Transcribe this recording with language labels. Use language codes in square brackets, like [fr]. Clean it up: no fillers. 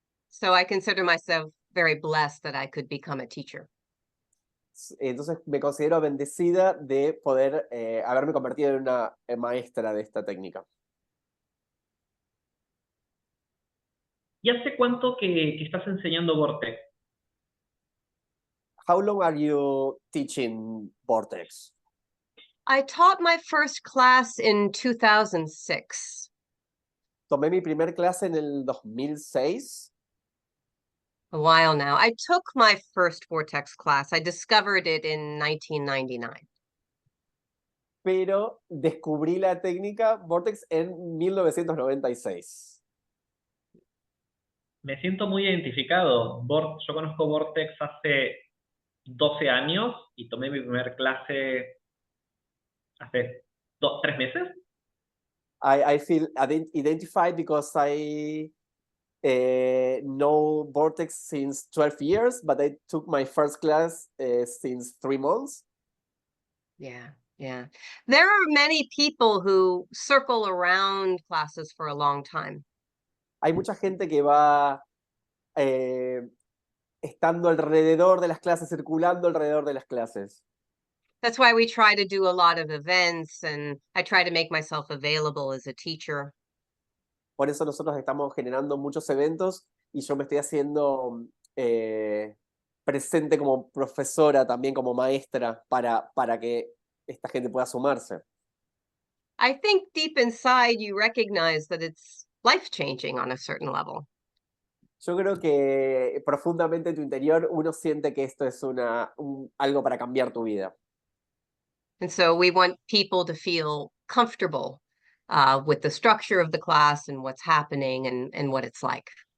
[en] So I consider myself very blessed that I could become a teacher. [es] Entonces me considero bendecida de poder haberme convertido en una maestra de esta técnica. ¿Y hace cuánto que estás enseñando Vortex? [en] How long are you teaching Vortex? I taught my first class in 2006. [es] Tomé mi primer clase en el 2006. [en] A while now. I took my first Vortex class. I discovered it in 1999. [es] Pero descubrí la técnica Vortex en 1996. Me siento muy identificado. Yo conozco Vortex hace 12 años y tomé mi primer clase hace 3 meses. [en] I feel identified because I know Vortex since 12 years, but I took my first class since 3 months. Yeah, yeah. There are many people who circle around classes for a long time. [es] Hay mucha gente que va estando alrededor de las clases, circulando alrededor de las clases. [en] That's why we try to do a lot of events and I try to make myself available as a teacher. [es] Por eso nosotros estamos generando muchos eventos y yo me estoy haciendo presente como profesora, también como maestra, para que esta gente pueda sumarse. [en] I think deep inside you recognize that it's life-changing on a certain level. [es] Yo creo que profundamente en tu interior uno siente que esto es algo para cambiar tu vida. [en] And so we want people to feel comfortable with the structure of the class and what's happening and what it's like.